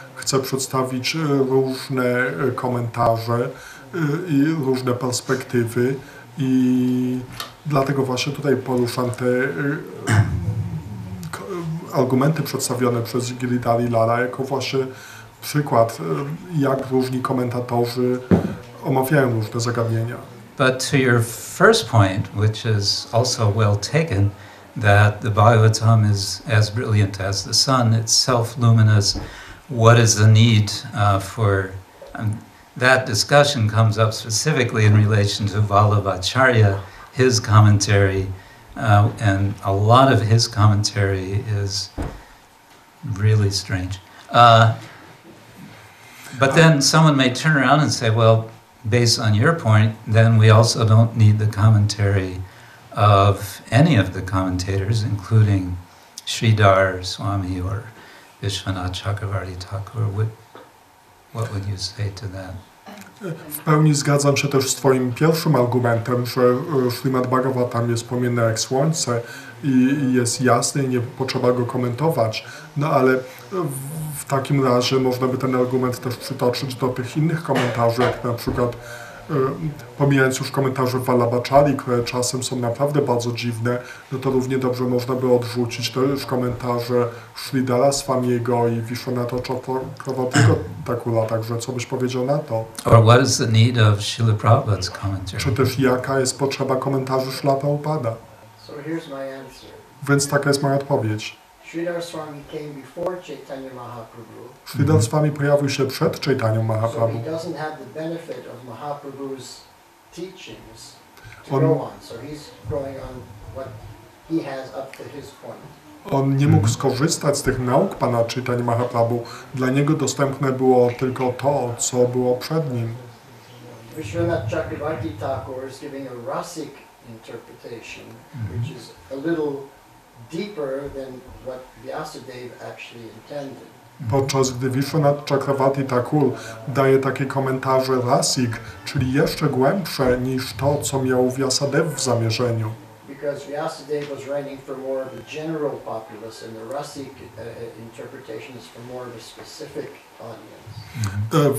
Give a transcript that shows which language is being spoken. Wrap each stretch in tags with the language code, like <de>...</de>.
<pl>Chcę przedstawić różne komentarze i różne perspektywy i dlatego właśnie tutaj poruszam te argumenty przedstawione przez Giridhari Lala jako właśnie przykład, jak różni komentatorzy omawiają różne zagadnienia.</pl> <en>But to your first point, which is also well taken, that the Bhagavatam is as brilliant as the sun, it's self-luminous, what is the need for... that discussion comes up specifically in relation to Vallabhacharya, his commentary, and a lot of his commentary is really strange. But then someone may turn around and say, well, based on your point, then we also don't need the commentary of any of the commentators, including Sridhar, Swami, or Vishwanath Chakravarti Thakur. What would you say to that?</en> <pl>W pełni zgadzam się też z twoim pierwszym argumentem, że Śrimad Bhagavatam jest płomienny jak słońce i jest jasny i nie potrzeba go komentować. No ale w takim razie można by ten argument też przytoczyć do tych innych komentarzy, jak na przykład pomijając już komentarze Vallabhacharyi, które czasem są naprawdę bardzo dziwne, no to równie dobrze można by odrzucić też komentarze Sridhara Swamiego i Vishwanatha Chakravartiego Thakura, także co byś powiedział na to?</pl> <en>Or what is the need of Srila Prabhupada's commentary?</en> <pl>Czy też jaka jest potrzeba komentarzy Śla Prabhupada?</pl> <en>So here's my answer.</en> <pl>Więc taka jest moja odpowiedź.</pl> <en>Sridhar Swami came before Chaitanya Mahaprabhu.</en> <pl>Sridhar Swami pojawił się przed Chaitanyą</pl> <en>So</en> <pl>Mahaprabhu.</pl> <en>he doesn't have the benefit of Mahaprabhu's teachings to go on. So he's going on what he has up to his point.</en> <pl>On nie mógł skorzystać z tych nauk pana Chaitanya Mahaprabhu. Dla niego dostępne było tylko to, co było przed nim.</pl> <en>Vishwanath Chakravarti Thakur is giving a rasic interpretation, which is a little deeper than what Ś.B.c.d actually intended.</en> <pl>Podczas gdy Vishwanath Chakravarti Thakur daje takie komentarze rasik, czyli jeszcze głębsze niż to, co miał Vyasadeva w zamierzeniu.</pl> <en>Because Ś.B.c.d was writing for more of the general populace, and the rasic interpretation is for more of a specific audience.</en>